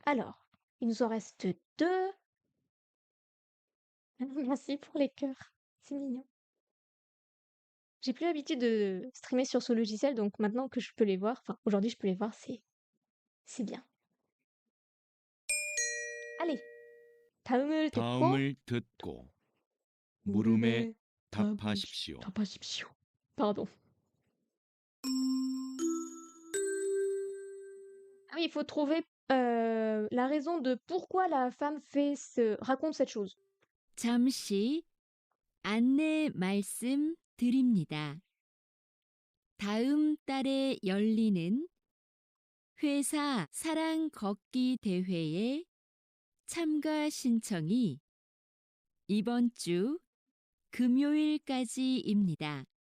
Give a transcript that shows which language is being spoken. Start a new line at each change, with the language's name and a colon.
French: Alors, il nous en reste 2. Merci pour les cœurs, c'est mignon. J'ai plus l'habitude de streamer sur ce logiciel, donc maintenant que je peux les voir, enfin aujourd'hui je peux les voir, c'est bien. Allez,
Korean: 다음을 듣고 다음을 듣고 물음에 답하십시오. 답하십시오.
French: Pardon. Ah oui, il faut trouver la raison de pourquoi la femme raconte cette chose.
Korean: 잠시 안내 말씀 드립니다. 다음 달에 열리는 회사 사랑 걷기 대회에 참가 신청이 이번 주 금요일까지입니다.